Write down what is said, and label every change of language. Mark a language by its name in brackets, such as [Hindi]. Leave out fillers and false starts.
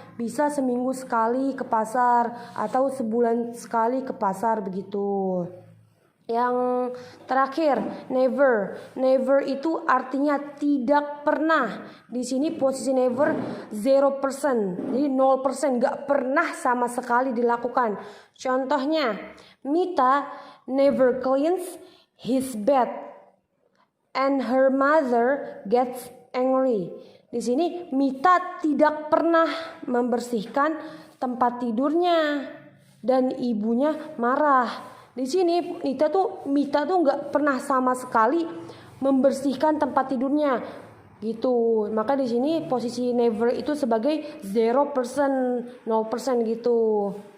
[Indonesian] Bisa seminggu sekali ke pasar atau sebulan sekali ke pasar begitu. Yang terakhir, never. Never itu artinya tidak pernah. Di sini posisi never 0%. Jadi 0%, enggak pernah sama sekali dilakukan. [English] Contohnya, Mita never cleans his bed and her mother gets angry. [Indonesian] Di sini Mita tidak pernah membersihkan tempat tidurnya dan ibunya marah. Di sini Mita tuh nggak pernah sama sekali membersihkan tempat tidurnya gitu. Maka di sini posisi never itu sebagai 0%, 0% gitu.